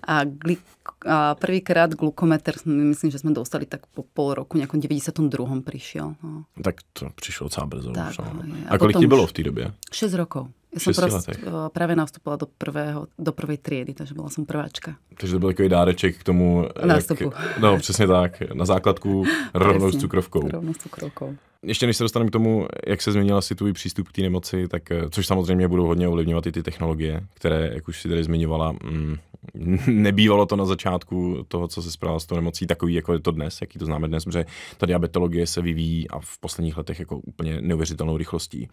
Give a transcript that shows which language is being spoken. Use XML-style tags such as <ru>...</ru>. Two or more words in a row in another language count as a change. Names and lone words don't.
<sk>A prvýkrát glukometer, myslím, že sme dostali tak po pol roku, nejakom 92. prišiel. No.</sk> <cs>Tak to prišlo docela brzo. Tak, a kolik ti bylo v té době?</cs> <sk>6 rokov. Ja som práve nastúpila do prvej triedy, takže bola som prváčka.</sk> <cs>Takže to byl takový dáreček k tomu... Nástupu. No, přesně tak. Na základku rovnou s cukrovkou. Rovnou s cukrovkou. Ještě než se dostaneme k tomu, jak se změnila si tvůj přístup k té nemoci, tak což samozřejmě budou hodně ovlivňovat i ty technologie, které, jak už si tady zmiňovala, nebývalo to na začátku toho, co se správalo s tou nemocí, takový, jako je to dnes, jaký to známe dnes, protože ta diabetologie se vyvíjí a v posledních letech jako úplně neuvěřitelnou rychlostí.</cs>